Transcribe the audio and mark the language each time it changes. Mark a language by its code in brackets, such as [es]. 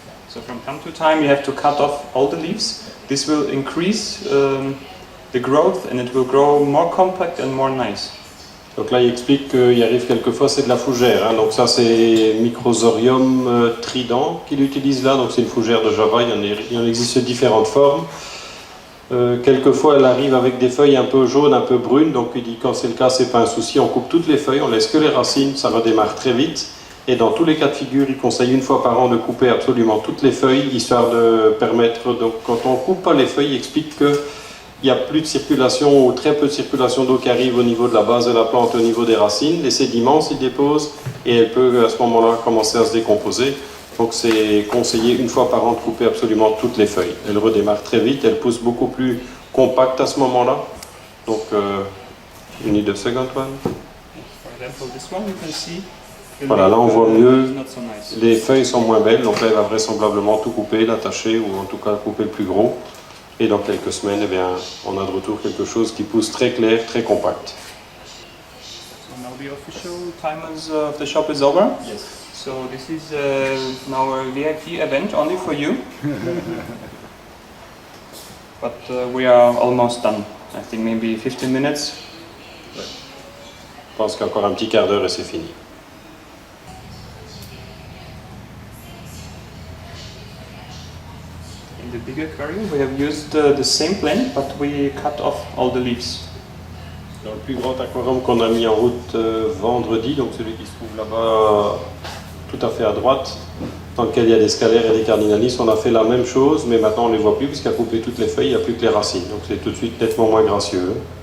[en] So from time to time you have to cut off all the leaves. This will increase the growth and it will grow more compact and more nice. [fr] Donc là il explique qu'il arrive quelquefois c'est de la fougère, hein. Donc ça c'est Microsorium trident qu'il utilise là, donc c'est une fougère de Java, il en existe différentes formes. Quelquefois elle arrive avec des feuilles un peu jaunes, un peu brunes, donc il dit quand c'est le cas c'est pas un souci, on coupe toutes les feuilles, on laisse que les racines, ça redémarre très vite. Et dans tous les cas de figure, il conseille une fois par an de couper absolument toutes les feuilles, histoire de permettre, donc quand on coupe pas les feuilles, il explique que il n'y a plus de circulation ou très peu de circulation d'eau qui arrive au niveau de la base de la plante, au niveau des racines. Les sédiments s'y déposent et elle peut à ce moment-là commencer à se décomposer. Donc c'est conseillé une fois par an de couper absolument toutes les feuilles. Elle redémarre très vite, elle pousse beaucoup plus compacte à ce moment-là. [en] Donc, you need a second one. For example, this one you can see. [fr] Voilà, là on voit mieux, [en] Not so nice. [fr] les feuilles sont moins belles, donc là elle va vraisemblablement tout couper, l'attacher ou en tout cas couper le plus gros. Et dans quelques semaines, eh bien, on a de retour quelque chose qui pousse très clair, très compact. [en] So now the official time of the shop is over. Yes. So this is now a VIP event only for you. But we are almost done. I think maybe 15 minutes. [fr] Je pense qu'encore un petit quart d'heure et c'est fini. [en] In the big aquarium we have used the same plant but we cut off all the leaves. [fr] Dans le plus grand aquarium qu'on a mis en route vendredi, donc celui qui se trouve là-bas tout à fait à droite, dans lequel il y a des scalaires et des cardinalis, on a fait la même chose, mais maintenant on ne les voit plus puisqu'il a coupé toutes les feuilles, il n'y a plus que les racines, donc c'est tout de suite nettement moins gracieux.